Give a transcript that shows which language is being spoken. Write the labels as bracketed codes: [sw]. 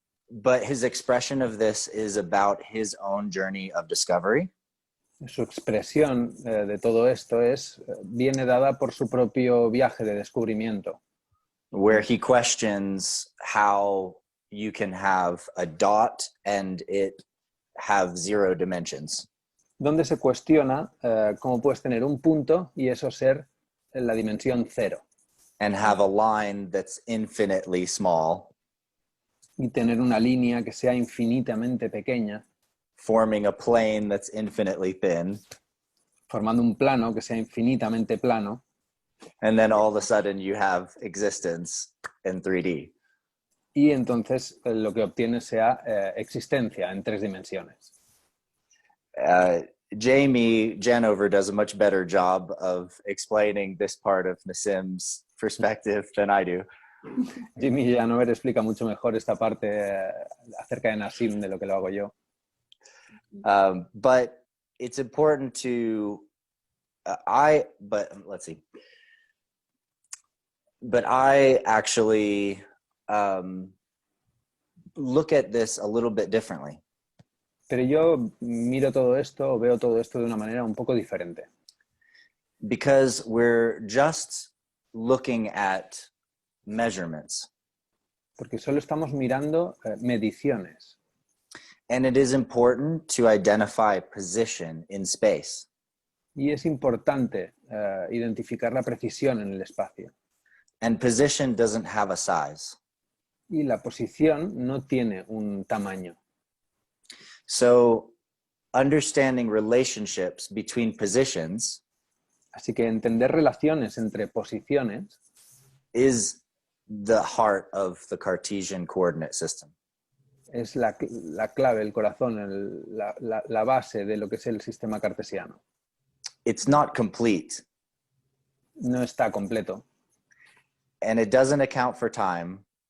[en] But his expression of this is about his own journey of discovery. [es] Su expresión de todo esto viene dada por su propio viaje de descubrimiento, [en] Where he questions how you can have a dot and it have 0 dimensions. [es] donde se cuestiona cómo puedes tener un punto y eso ser en la dimensión 0 [en] And have a line that's infinitely small, [es] y tener una línea que sea infinitamente pequeña, [en] forming a plane that's infinitely thin. [es] formando un plano que sea infinitamente plano, [en] And then all of a sudden you have existence in 3D. [es] y entonces lo que obtienes sea existencia en 3 dimensiones. [en] Jamie Janover does a much better job of explaining this part of Nassim's perspective than I do. [es] Jimmy Janover explica mucho mejor esta parte acerca de Nassim de lo que lo hago yo. [en] But it's important to, but I actually look at this a little bit differently. [es] Pero yo miro todo esto o veo todo esto de una manera un poco diferente. [en] Because we're just looking at measurements. [es] Porque solo estamos mirando mediciones. [en] And it is important to identify position in space. [es] Y es importante identificar la precisión en el espacio. [en] And position doesn't have a size. [es] Y la posición no tiene un tamaño. [en] So understanding relationships between positions [es] Así que entender relaciones entre posiciones [en] is the heart of the Cartesian coordinate system. [es] es la clave, el corazón, la base de lo que es el sistema cartesiano. [en] It's not complete. [es] No está completo. [en] And it doesn't account for time.